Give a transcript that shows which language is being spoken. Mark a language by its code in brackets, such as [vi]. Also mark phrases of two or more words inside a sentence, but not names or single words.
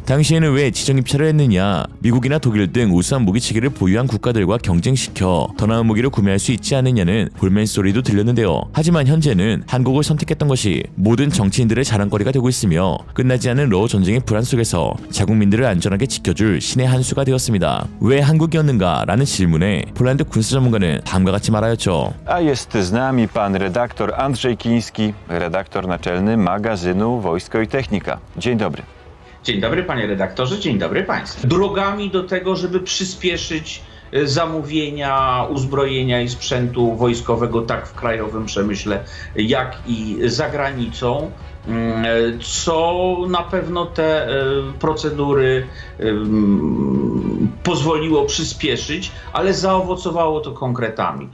[ko] 당시에는 왜 지정 입찰을 했느냐? 미국이나 독일 등 우수한 무기 체계를 보유한 국가들과 경쟁시켜 더 나은 무기를 구매할 수 있지 않느냐는 볼멘 소리도 들렸는데요. 하지만 현재는 한국을 선택했던 것이 모든 정치인들의 자랑거리가 되고 있으며 끝나지 않은 러어 전쟁의 불안 속에서 자국민들을 안전하게 지켜줄 신의 한 수가 되었습니다. 왜 한국이었는가? 라는 질문에 폴란드 군사 전문가는 다음과 같이 말하였죠. [pl] A jest z nami pan redaktor Andrzej Kiński, redaktor naczelny magazynu Wojsko i Technika. Dzień dobry. Dzień dobry panie redaktorze, dzień dobry państwu. Drogami do tego, żeby przyspieszyć zamówienia uzbrojenia i sprzętu wojskowego tak w krajowym przemyśle, jak i za granicą, co na pewno te procedury pozwoliło przyspieszyć, ale zaowocowało to konkretami.